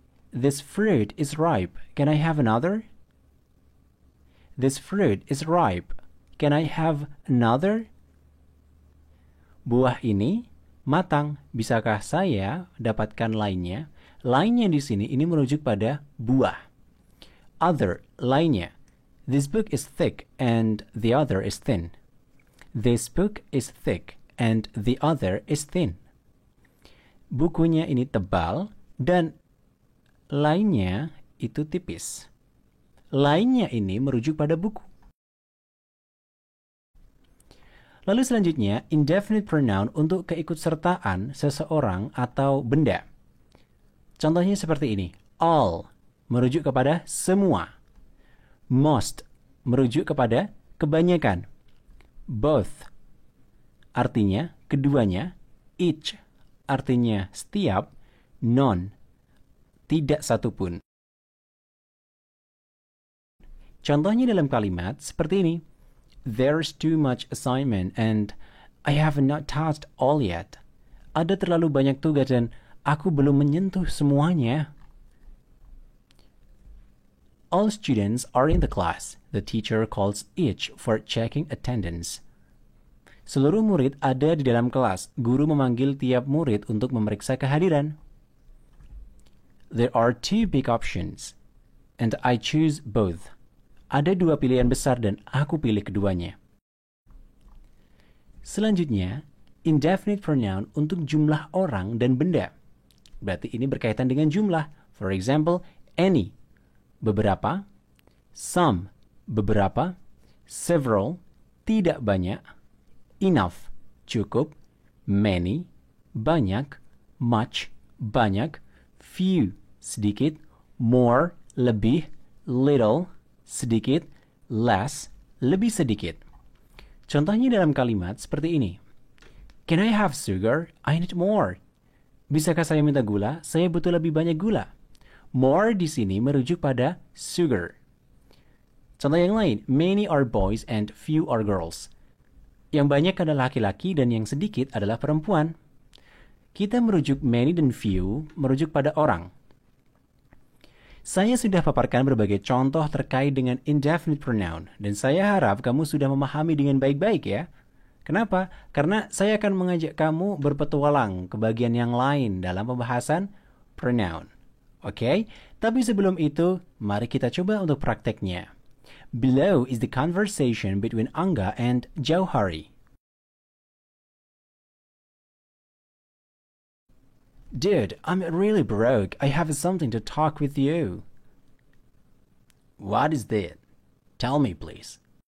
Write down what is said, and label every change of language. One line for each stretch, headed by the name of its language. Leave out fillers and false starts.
English: This fruit is ripe. Can I have another? This fruit is ripe. Can I have another?
Indonesian: Buah ini matang. Bisakah saya dapatkan lainnya? Lainnya di sini ini merujuk pada buah. Other, lainnya.
English: This book is thick and the other is thin. This book is thick and the other is thin.
Indonesian: Bukunya ini tebal dan lainnya itu tipis. Lainnya ini merujuk pada buku. Lalu selanjutnya, indefinite pronoun untuk keikutsertaan seseorang atau benda. Contohnya seperti ini. All merujuk kepada semua. Most merujuk kepada kebanyakan. Both artinya keduanya. Each artinya setiap. None tidak satupun. Contohnya dalam kalimat seperti ini.
English: There's too much assignment and I have not touched all yet.
Indonesian: Ada terlalu banyak tugas dan aku belum menyentuh semuanya.
English: All students are in the class. The teacher calls each for checking attendance.
Indonesian: Seluruh murid ada di dalam kelas. Guru memanggil tiap murid untuk memeriksa kehadiran.
English: There are two big options, and I choose both.
Indonesian: Ada dua pilihan besar dan aku pilih keduanya. Selanjutnya, indefinite pronoun untuk jumlah orang dan benda. Berarti ini berkaitan dengan jumlah.
English: For example, any, beberapa, some, beberapa, several, tidak banyak, enough, cukup, many, banyak, much, banyak, few, sedikit, more, lebih, little, sedikit, less, lebih sedikit.
Indonesian: Contohnya dalam kalimat seperti ini.
English: Can I have sugar? I need more.
Indonesian: Bisakah saya minta gula? Saya butuh lebih banyak gula. More di sini merujuk pada sugar. Contoh yang lain,
English: many are boys and few are girls.
Indonesian: Yang banyak adalah laki-laki dan yang sedikit adalah perempuan. Kita merujuk many dan few merujuk pada orang. Saya sudah paparkan berbagai contoh terkait dengan indefinite pronoun dan saya harap kamu sudah memahami dengan baik-baik ya. Kenapa? Karena saya akan mengajak kamu berpetualang ke bagian yang lain dalam pembahasan pronoun. Oke? Tapi sebelum itu, mari kita coba untuk prakteknya.
English: Below is the conversation between Angga and Jauhari. Dude, I'm really broke. I have something to talk with you. What is that? Tell me, please.